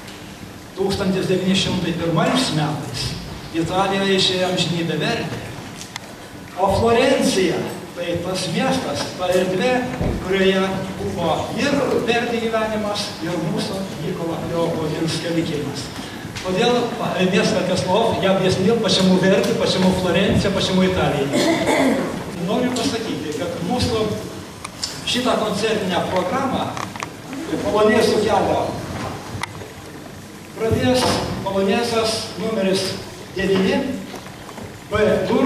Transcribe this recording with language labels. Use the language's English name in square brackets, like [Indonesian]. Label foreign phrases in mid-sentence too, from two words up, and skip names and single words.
[Lithuanian] 1901 metais Italijoje išėjo amžinybė Verdi. O Florencija, tai tas miestas, ta erdvė, kurioje buvo ir Verdi gyvenimas, ir mūsų Mykolo Kleopo Oginskio likimas. [Russian] Тodėl несколько слов я объяснил, почему Верди, почему Флоренция, почему Италия. [Lithuanian] Noriu pasakyti, kad mūsų šitą koncertinę programą Polonezų kelio pradės polonezas numeris 9 B-dur.